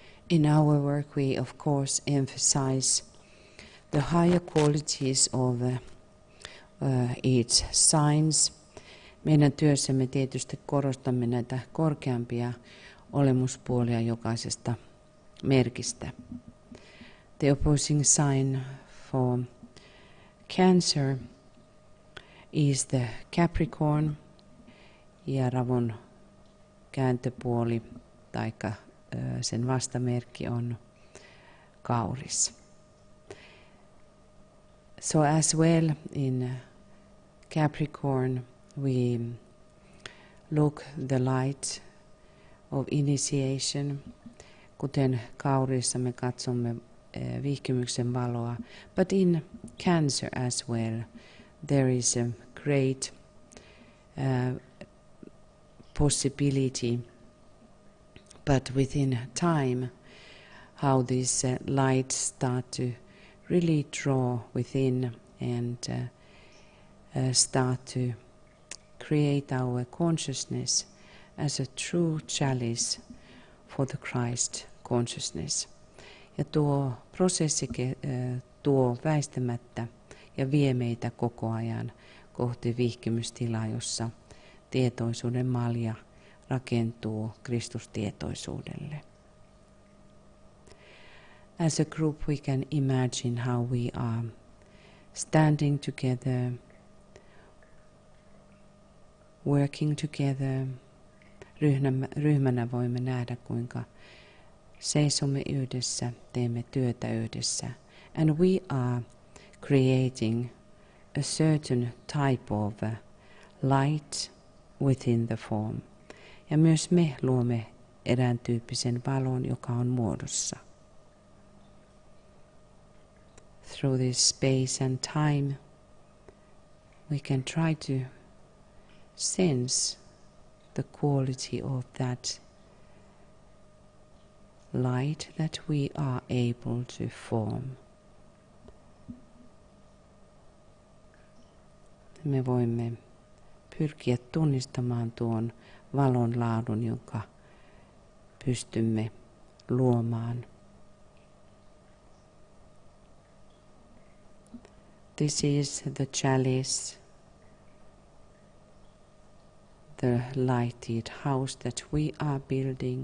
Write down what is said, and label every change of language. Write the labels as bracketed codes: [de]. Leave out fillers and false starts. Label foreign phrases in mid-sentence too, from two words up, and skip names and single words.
[en] In our work we of course emphasize the higher qualities of each signs. [fi] Meidän työssämme tietysti korostamme näitä korkeampia olemuspuolia jokaisesta merkistä. [en] The opposing sign for Cancer is the Capricorn [fi] ja ravun kääntöpuoli taikka sen vastamerkki on Kauris. [en] So as well in Capricorn we look the light of initiation, [fi] kuten Kaurissa me katsomme vihkimyksen valoa, [en] but in Cancer as well there is a great possibility, but within time, how these lights start to really draw within and start to create our consciousness as a true chalice for the Christ consciousness. [fi] Ja tuo prosessi tuo väistämättä ja vie meitä koko ajan kohti vihkimystilaa, jossa tietoisuuden malja rakentuu Kristustietoisuudelle. [en] As a group we can imagine how we are standing together, working together. [fi] Ryhmänä voimme nähdä, kuinka seisomme yhdessä, teemme työtä yhdessä. [en] And we are creating a certain type of light within the form. [fi] Ja myös me luomme erään tyyppisen valon, joka on muodossa. [en] Through this space and time, we can try to sense the quality of that light that we are able to form. [fi] Me voimme pyrkiä tunnistamaan tuon valon laadun, jonka pystymme luomaan. [en] This is the chalice, the lighted house that we are building.